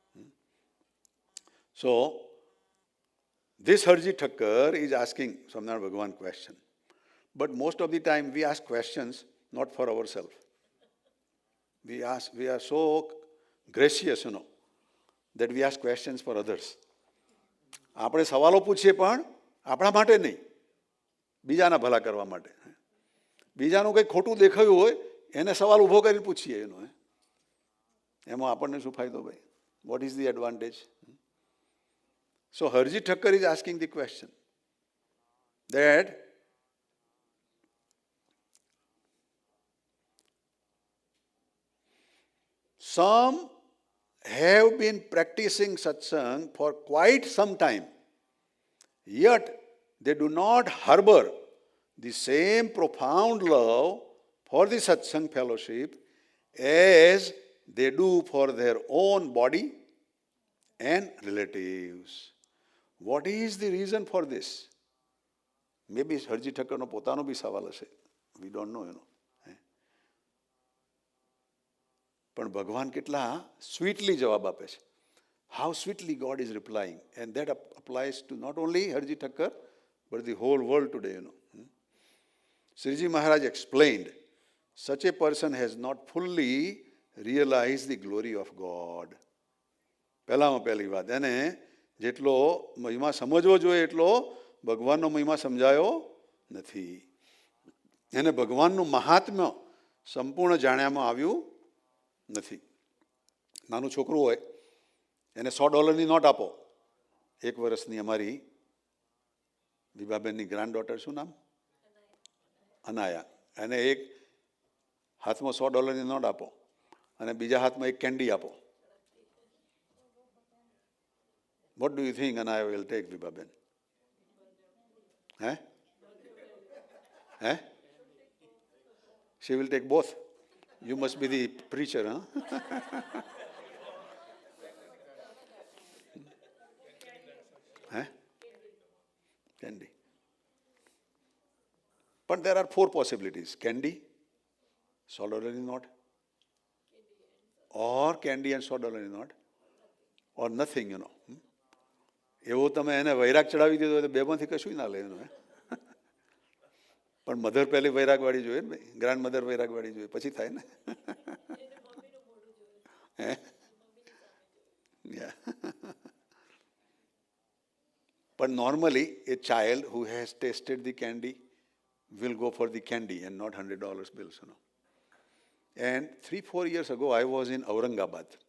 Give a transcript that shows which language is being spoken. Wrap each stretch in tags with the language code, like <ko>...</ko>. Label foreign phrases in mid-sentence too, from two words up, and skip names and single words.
<en>So, this Harji Thakkar is asking Swaminarayan Bhagavan question. But most of the time we ask questions not for ourselves. We are so gracious, that we ask questions for others.</en> <gu>આપણે સવાલો પૂછીએ પણ આપણા માટે નહીં, બીજાના ભલા કરવા માટે. બીજાનું કંઈ ખોટું દેખાયું હોય એને સવાલ ઊભો કરીને પૂછીએ એમાં આપણને શું ફાયદો ભાઈ?</gu> <en>What is the advantage? So Harji Thakkar is asking the question that some have been practicing satsang for quite some time, yet they do not harbor the same profound love for the satsang fellowship as they do for their own body and relatives. What is the reason for this?</en> <gu>Maybe Harji Thakkar નો પોતાનો ભી સવાલ હશે.</gu> <en>We don't know,</en> <gu>પણ ભગવાન કેટલા સ્વીટલી જવાબ આપે છે.</gu> <en>How sweetly God is replying. And that applies to not only Harji Thakkar, but the whole world today, Sriji Maharaj explained, such a person has not fully realized the glory of God.</en> <gu>પહેલામાં પહેલી વાત, એને જેટલો મહિમા સમજવો જોઈએ એટલો ભગવાનનો મહિમા સમજાયો નથી. એને ભગવાનનું મહાત્મ્ય સંપૂર્ણ જાણ્યામાં આવ્યું નથી. નાનું છોકરું હોય એને $100 નોટ આપો. 1 વર્ષની અમારી વિભાબેનની</gu> <en>grand daughter,</en> <gu>શું નામ? અનાયા. એને એક હાથમાં $100 નોટ આપો અને બીજા હાથમાં એક કેન્ડી આપો.</gu> <en>What do you think Anaya will take, Vibhaben? She will take both. You must be the preacher, huh? Candy. But there are 4 possibilities. Candy, $100 note, or candy and $100 note, or nothing,</en> <gu>એવું તમે એને વૈરાગ ચડાવી દીધો તો બેમાંથી કશું ના લે. પણ મધર પહેલી વૈરાગવાળી જોઈએ ને ભાઈ,</gu> <en>grand mother</en> <gu>વૈરાગવાળી જોઈએ, પછી થાય ને.</gu> <en>But normally a child who has tasted the candy will go for the candy and not $100 bills, And 3-4 years ago I was in Aurangabad.</en>